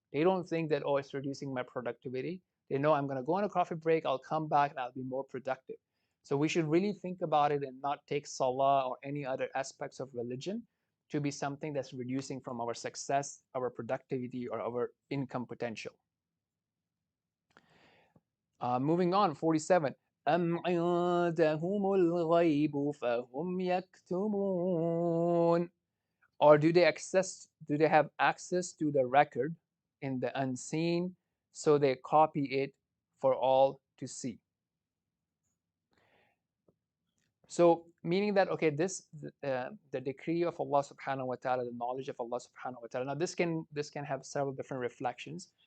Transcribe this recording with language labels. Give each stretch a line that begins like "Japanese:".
English: They don't think that, oh, it's reducing my productivity. They know I'm going to go on a coffee break, I'll come back and I'll be more productive. So we should really think about it and not take salah or any other aspects of religion to be something that's reducing from our success, our productivity, or our income potential. Moving on, 47.
Arabic: أم عندهم الغيب فهم يكتمون.
English: Or do they have access to the record in the unseen, so they copy it for all to see? So meaning that, okay, this the decree of Allah subhanahu wa ta'ala, the knowledge of Allah subhanahu wa ta'ala. Now this can have several different reflections.